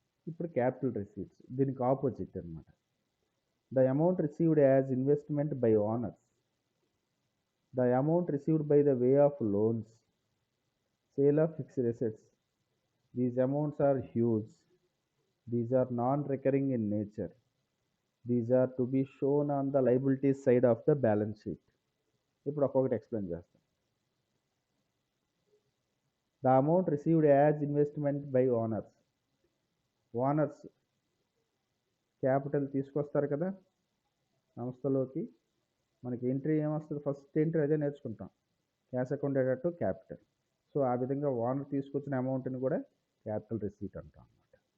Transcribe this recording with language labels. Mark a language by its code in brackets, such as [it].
[te] ఇప్పుడు capital receipts దీనికి opposite అనమాట. [en] The amount received as investment by owners. The amount received by the way of loans, sale of fixed assets. These amounts are huge. These are non-recurring in nature. These are to be shown on the liabilities side of the balance sheet. [te] ఇప్పుడు ఒక్కొక్కటి explain చేస్తాం. [en] The amount received as investment by owners. [te] Owners capital తీసుకొస్తారు కదా సంస్థలోకి. మనకి entry ఏమొస్తుంది, first entry అదే నేర్చుకుంటాం, cash account to capital. So ఆ విధంగా ఓనర్ తీసుకొచ్చిన అమౌంట్ని కూడా క్యాపిటల్ రిసీట్ అంటాం అన్నమాట.